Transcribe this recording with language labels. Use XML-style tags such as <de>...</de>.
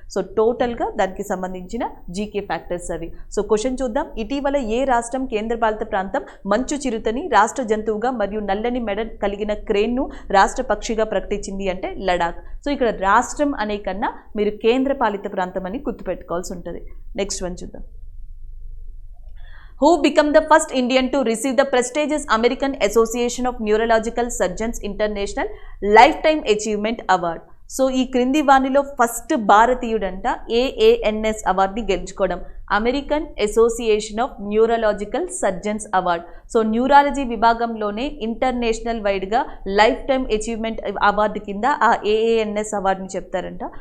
<te>So టోటల్గా దానికి సంబంధించిన జీకే ఫ్యాక్టర్స్ అవి. సో క్వశ్చన్ చూద్దాం. ఇటీవల ఏ రాష్ట్రం కేంద్రపాలిత ప్రాంతం మంచు చిరుతని రాష్ట్ర జంతువుగా మరియు నల్లని మెడ కలిగిన క్రేన్ను రాష్ట్ర పక్షిగా ప్రకటించింది అంటే లడాక్. సో ఇక్కడ రాష్ట్రం అనే కన్నా మీరు కేంద్రపాలిత ప్రాంతం అని గుర్తుపెట్టుకోవాల్సి ఉంటుంది. నెక్స్ట్ వన్ చూద్దాం.</te> <en>Who became the first Indian to receive the prestigious American Association of Neurological Surgeons International Lifetime Achievement Award?</en> <te>So ఈ క్రింది వాణిలో ఫస్ట్ భారతీయుడంట AANS అవార్డుని గెలుచుకోవడం, American association of neurological surgeons award. So neurology విభాగంలోనే international వైడ్గా life time achievement award కింద ఆ AANS అవార్డుని చెప్తారంట.</te>